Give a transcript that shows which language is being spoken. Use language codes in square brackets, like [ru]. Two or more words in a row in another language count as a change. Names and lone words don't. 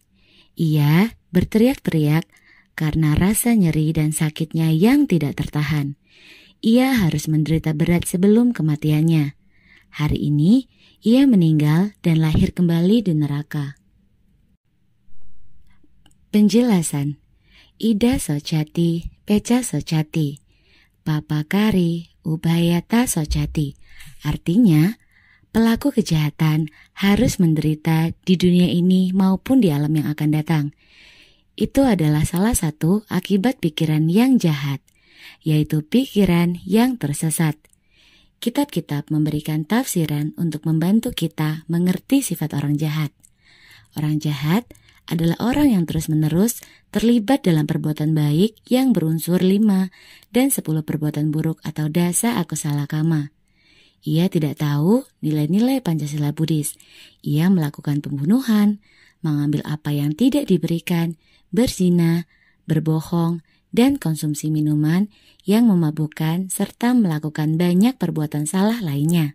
[id] Ia berteriak-teriak karena rasa nyeri dan sakitnya yang tidak tertahan. Ia harus menderita berat sebelum kematiannya. Hari ini, ia meninggal dan lahir kembali di neraka." [pi] Penjelasan: Ida socati, peca socati, papakari, ubhayata socati. [id] Artinya, pelaku kejahatan harus menderita di dunia ini maupun di alam yang akan datang. Itu adalah salah satu akibat pikiran yang jahat, yaitu pikiran yang tersesat. Kitab-kitab memberikan tafsiran untuk membantu kita mengerti sifat orang jahat. Orang jahat adalah orang yang terus-menerus terlibat dalam perbuatan baik yang berunsur 5 dan 10 perbuatan buruk atau [pi] dasa akusala kama. [id] Ia tidak tahu nilai-nilai Pancasila Buddhis. Ia melakukan pembunuhan, mengambil apa yang tidak diberikan, berzina, berbohong, dan konsumsi minuman yang memabukkan serta melakukan banyak perbuatan salah lainnya.